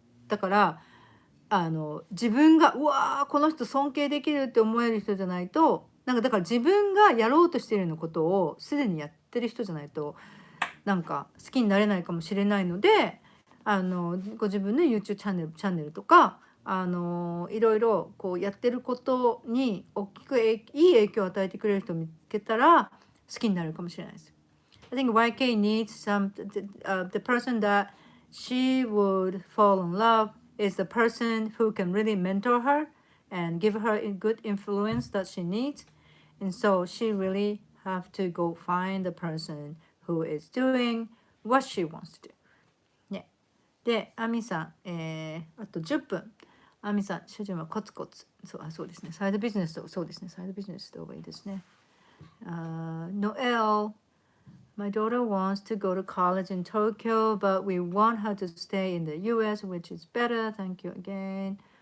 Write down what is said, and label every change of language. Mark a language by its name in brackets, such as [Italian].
[Japanese] だから自分がうわーこの人尊敬できるって思える人じゃないと、なんかだから自分がやろうとしているようなことをすでにやってる人じゃないとなんか好きになれないかもしれないので、ご自分の YouTube チャンネルとかいろいろこうやってることに大きくいい影響を与えてくれる人を見つけたら好きになるかもしれないです。 [English] I think YK needs the person that she would fall in love is the person who can really mentor her and give her a good influence that she needs. And so she really have to go find the person who is doing what she wants to do. [Japanese] ね。で、アミさん、あと10分。アミさん、主人はコツコツ。そうですね。サイドビジネスと、そうですね。サイドビジネスした方がいいですね。 [English] Noel.My daughter wants to go to college in Tokyo, but we want her to stay in the US, which is better. Thank you again.